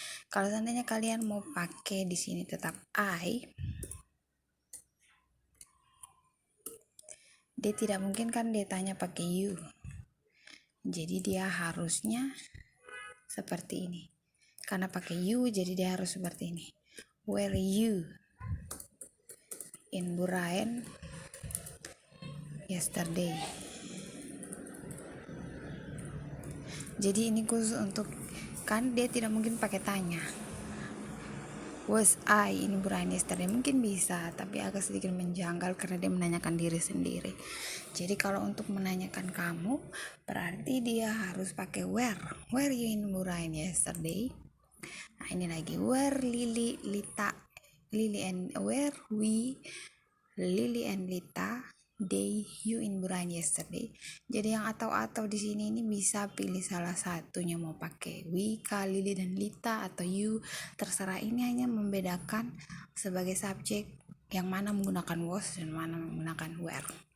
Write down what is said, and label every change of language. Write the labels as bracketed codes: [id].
[id] Kalau seandainya kalian mau pakai di sini tetap I, dia tidak mungkin kan dia tanya pakai you, jadi dia harusnya seperti ini. Karena pakai you jadi dia harus seperti ini. [en] Were you in Burain yesterday. [id] Jadi ini khusus untuk, kan dia tidak mungkin pakai tanya. [en] Was I in Burain yesterday, [id] mungkin bisa, tapi agak sedikit menjanggal karena dia menanyakan diri sendiri. Jadi kalau untuk menanyakan kamu, berarti dia harus pakai [en] were you in Burain yesterday. [id] Nah ini lagi, [en] were Lily and were we Lily and Lita day you in Burain yesterday. [id] Jadi yang atau di sini ini bisa pilih salah satunya, mau pakai we, Lily dan Lita atau you, terserah. Ini hanya membedakan sebagai subjek yang mana menggunakan was dan mana menggunakan were.